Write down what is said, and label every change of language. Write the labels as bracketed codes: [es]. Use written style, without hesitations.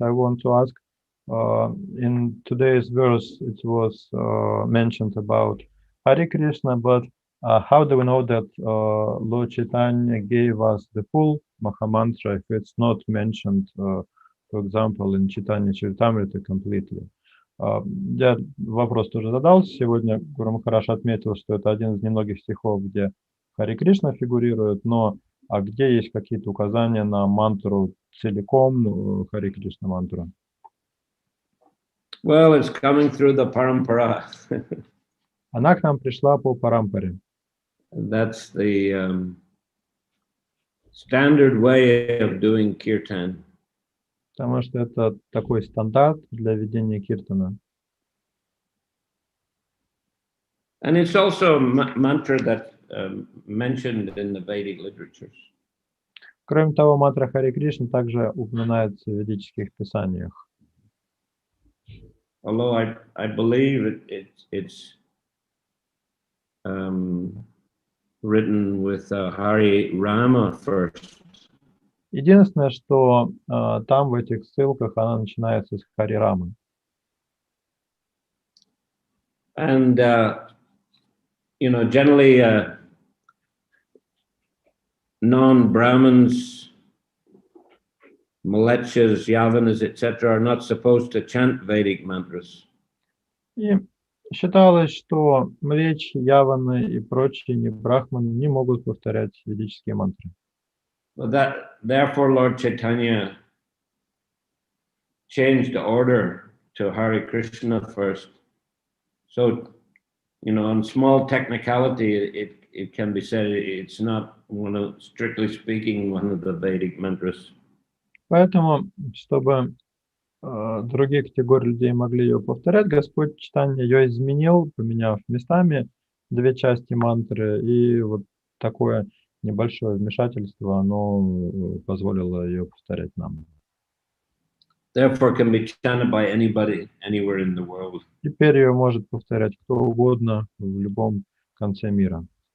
[en] I want to ask, in today's verse, it was mentioned about Hare Krishna, but how do we know that Lord Chaitanya gave us the full Mahamantra if it's not mentioned for example, in Chaitanya Charitamrita completely. [ru] Я вопрос тоже задался сегодня. Гуру Махарадж отметил, что это один из немногих стихов, где Харе Кришна фигурирует, но где есть какие-то указания на мантру целиком, Харе Кришна мантру? [en] Well, it's coming through the parampara. [ru] Она к нам пришла по парампаре. [en] That's the standard way of doing kirtan. [ru] Потому что это такой стандарт для ведения киртана. [en] And it's also a mantra that mentioned in the Vedic literatures. [ru] Кроме того, мантра Харе Кришна также упоминается в ведических писаниях. [en] Although I believe it's written with Hare Rama first. [ru] Единственное, что там в этих ссылках она начинается с Хари Рамы. [en] And generally non-Brahmins, Mlecchas, Yavanas, etc. are not supposed to chant Vedic mantras. [ru] И считалось, что млечи, яваны и прочие не брахманы не могут повторять ведические мантры. [en] Therefore, Lord Chaitanya changed the order to Hare Krishna first. So, on small technicality, it can be said it's not strictly speaking, one of the Vedic mantras. [ru] Поэтому, чтобы другие категории людей могли ее повторять, Господь Чайтанья ее изменил, поменяв местами две части мантры, и вот такое небольшое вмешательство, оно позволило ее повторять нам. [en] Therefore, can be chanted by anybody, anywhere in the world. [ru] Теперь ее может повторять кто угодно в любом конце мира.